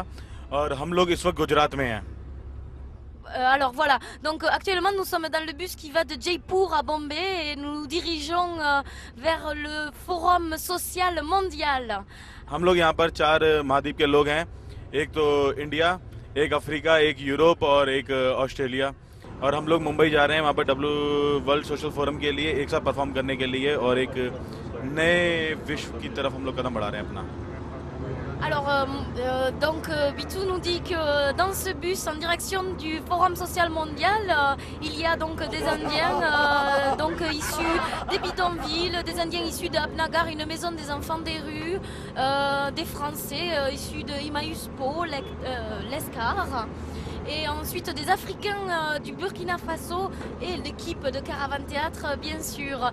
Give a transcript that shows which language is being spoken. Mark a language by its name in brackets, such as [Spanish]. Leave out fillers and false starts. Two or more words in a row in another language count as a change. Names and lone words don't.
[Hindi] और हम लोग इस वक्त गुजरात में हैं। [French] Alors voilà, donc actuellement nous sommes dans le bus qui va de Jaipur à Bombay et nous nous dirigeons vers le Forum social mondial. [Hindi] हम लोग यहाँ पर 4 महाद्वीप के लोग हैं। एक तो इंडिया, एक अफ्रीका, एक यूरोप और एक ऑस्ट्रेलिया। और हम लोग मुंबई जा रहे हैं वहाँ पर वर्ल्ड सोशल फोरम के लिए एक साथ परफॉर्म करने के लिए और एक नए विश्व की तरफ हम लोग कदम बढ़ा रहे हैं अपना। [French] Alors, Bitou nous dit que dans ce bus en direction du Forum social mondial, il y a donc des Indiens issus des bidonvilles, des Indiens issus de Apnagar, une maison des enfants des rues, des Français issus de Emmaüs Po, l'Escar, et ensuite des Africains du Burkina Faso et l'équipe de Caravan Théâtre, bien sûr.